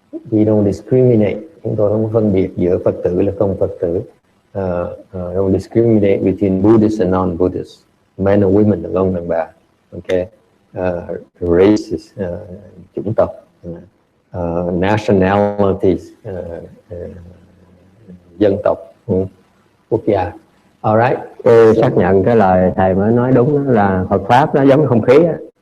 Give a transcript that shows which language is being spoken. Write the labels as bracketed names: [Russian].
[English] We don't discriminate. [Vietnamese] Chúng tôi không phân biệt giữa Phật tử là không Phật tử. [English] Don't discriminate between Buddhists and non-Buddhists, men and women, [Vietnamese] đàn ông đàn bà. [English] Okay. Races, [Vietnamese] chủng tộc, [English] nationalities, [Vietnamese] dân tộc, quốc gia. [English] Alright. [Vietnamese] Tôi xác nhận cái lời thầy mới nói đúng đó, là Phật pháp nó giống không khí đó.